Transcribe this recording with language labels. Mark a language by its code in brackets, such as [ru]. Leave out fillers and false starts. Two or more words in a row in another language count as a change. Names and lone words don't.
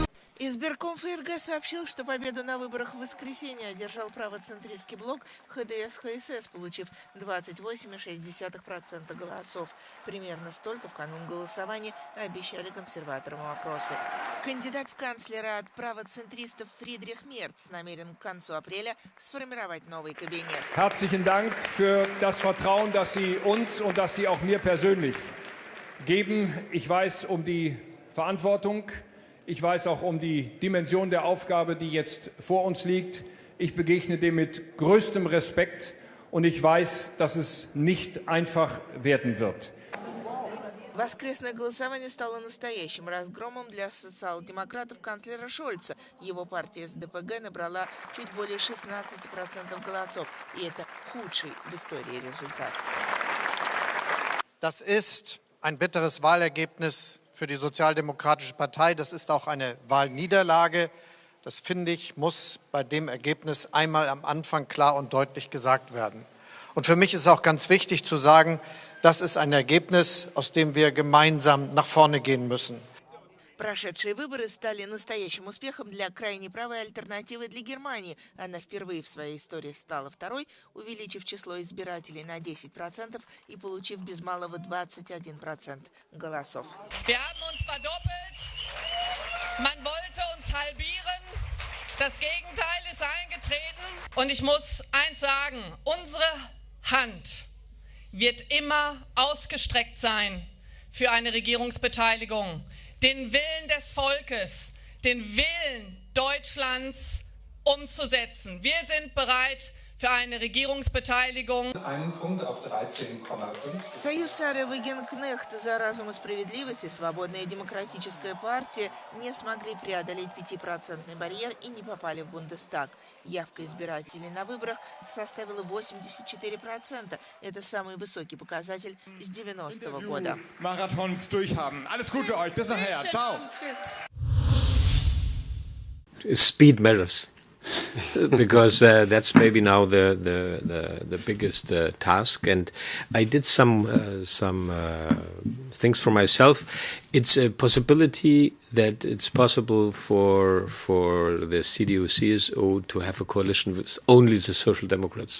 [ru] Избирком ФРГ сообщил, что победу на выборах в воскресенье одержал правоцентристский блок ХДС-ХСС, получив 28,6% голосов. Примерно столько в канун голосования обещали консерваторам вопросы. Кандидат в канцлеры от правоцентристов Фридрих Мерц намерен к концу апреля сформировать новый кабинет. [de] Herzlichen Dank für das Vertrauen, das Sie uns und das Sie auch mir persönlich geben. Ich weiß um die Verantwortung. Ich weiß auch um die Dimension der Aufgabe, die jetzt vor uns liegt. Ich begegne dem mit größtem Respekt und ich weiß, dass es nicht einfach werden wird. [ru] Воскресное голосование стало настоящим разгромом для социал-демократов канцлера Шольца. Его партия СДПГ набрала чуть более 16% голосов, и это худший в истории результат. [de] Das ist ein bitteres Wahlergebnis für die Sozialdemokratische Partei. Das ist auch eine Wahlniederlage. Das, finde ich, muss bei dem Ergebnis einmal am Anfang klar und deutlich gesagt werden. Und für mich ist auch ganz wichtig zu sagen, das ist ein Ergebnis, aus dem wir gemeinsam nach vorne gehen müssen. Прошедшие выборы стали настоящим успехом для крайне правой альтернативы для Германии. Она впервые в своей истории стала второй, увеличив число избирателей на 10% и получив без малого 21% голосов. Wir haben uns verdoppelt. Man wollte uns halbieren. Das Gegenteil ist eingetreten. Und ich muss eins sagen, unsere Hand wird immer ausgestreckt sein für eine Regierungsbeteiligung. Den Willen des Volkes, den Willen Deutschlands umzusetzen. Wir sind bereit für eine Regierungsbeteiligung. Einen Punkt auf 13,5. [ru] Союз Сары Вагенкнехт за разум и справедливость и Свободная демократическая партия не смогли преодолеть 5% барьер и не попали в Бундестаг. Явка избирателей на выборах составила 84%. Это самый высокий показатель с 90-го года. [de] Marathons durchhaben. Alles Gute euch. Bis nachher. Ciao. [en] Speed matters. Because that's maybe now the biggest task, and I did some things for myself. It's a possibility that it's possible for the CDU-CSU to have a coalition with only the Social Democrats.